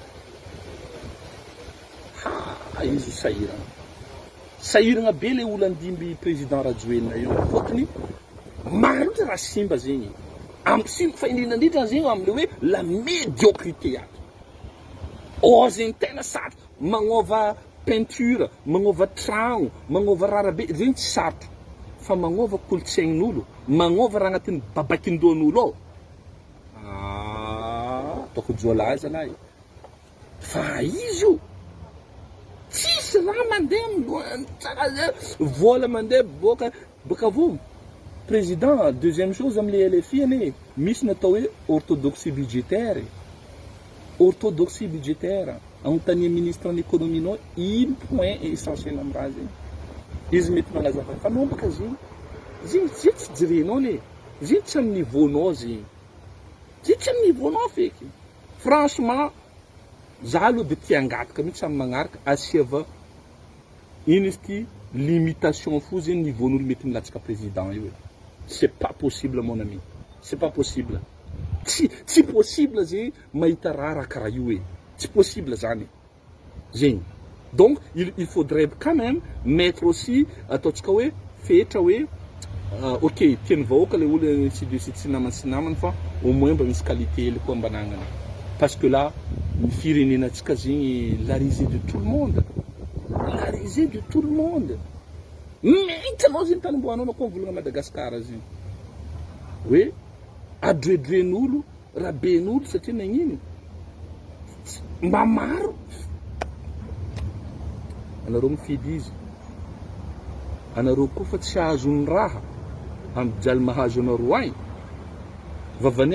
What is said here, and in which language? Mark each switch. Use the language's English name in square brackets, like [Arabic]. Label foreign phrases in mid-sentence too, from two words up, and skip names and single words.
[Malagasy] izy sahiragna be le olo andimby président Rajoelina io fotony maro loatra raha simba zegny amsimba fa indrindrandrindra zegny amile hoe [French] la médiocrité [Malagasy] ato zegny tena sarotra magnova peinture magnova tragno magnova rarabe zegny tsy sarotra fa magnova kolotsaign'olo magnova raha agnatin'ny babakin-doan'olo toko joalahy zalahy fa izy io tsisy raha mandeha tsara vola mandeha boka avo président [French] deuxième chose [Malagasy] amile LFI ane misy natao hoe [French] orthodoxie budgétaire [Malagasy] anontania [French] ministre en économie [Malagasy] nao ino [French] point essentiel [Malagasy] amin'ny raha zegny izy mety manazava fa anao baka zegny tsy jirenao ne zegny tsy amin'ny niveaunao zegny tsy amin'ny niveaunao feky franchement za aloha de tia angataka mihitsy amin'ny magnaraka asiava ino izy ty limitation fo zegny niveaun'olo mety milatsaka président io [French] c'est pas possible mon ami c'est pas possible [Malagasy] tsy possible zegny mahita raha karaha io hoe tsy possible zany zegny. [French] Donc il faudrait quand même mettre aussi [Malagasy] ataontsika hoe fetra hoe ok tiany vahoaka le olo tsy namana fa [French] au moins [Malagasy] mba misy qualité hely koa ambanagnana, [French] parce que là [Malagasy] ny firenenantsika zegny [French] la risée de tout le monde, la risée de tout le monde. [Malagasy] Mais hitanao zegny tany mboanao koa volagna Madagasikara zegny hoe adredren'olo raben'olo satria nagnino mba maro anareo mifidy izy, anareo koa fa tsy ahazony raha ambijaly mahazo anareo agny vavany